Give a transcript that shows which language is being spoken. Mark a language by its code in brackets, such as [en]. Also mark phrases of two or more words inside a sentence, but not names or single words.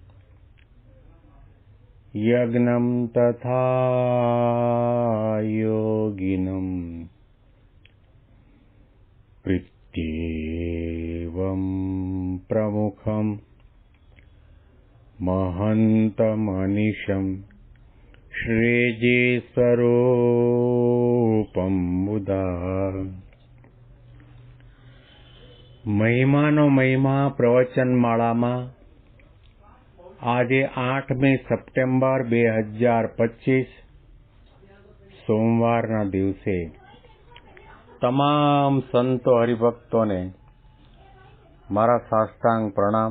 [sa] यज्ञं तथा योगिनं प्रीत्येवं प्रमुखं महन्तमनिशं श्रीजीस्वरूपं मुदा [gu] મહિમાનો મહિમા પ્રવચનમાળામાં આજે 8મી સપ્ટેમ્બર 2025 સોમવારના દિવસે તમામ સંતો હરિભક્તોને મારા સાષ્ટાંગ પ્રણામ.